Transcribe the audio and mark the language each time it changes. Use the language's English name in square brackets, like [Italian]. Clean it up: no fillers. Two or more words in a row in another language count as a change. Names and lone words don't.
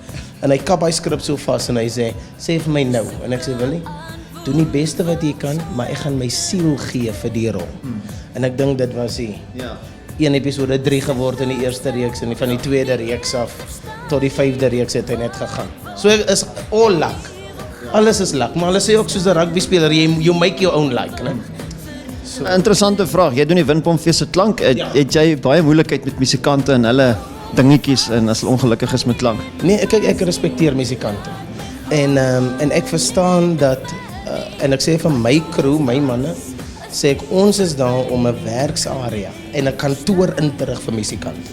[Afrikaans] En hy kap hy skrip so vas en hy sê vir my nou en ek sê Willie, doen die beste wat jy kan, maar ek gaan my siel gee vir die rol. En ek dink dit was een episode 3 geword in die eerste reeks en van die tweede reeks af tot die 5de reeks het hy net gegaan. [English] So is all luck. [Afrikaans] Alles is luck, maar hulle sê ook soos 'n rugby speler, [English] you make your own luck, [Afrikaans] né? 'n interessante vraag. Jy doen die Windpompfees se klank. Het jy baie moeilikheid met musikante en hulle dingetjies en as hulle ongelukkig is met klank? Nee, ek respekteer musikante. En ek verstaan dat en ek sê vir my crew, my manne, sê ek ons is daar om 'n werksarea en 'n kantoor in te rig vir musikante.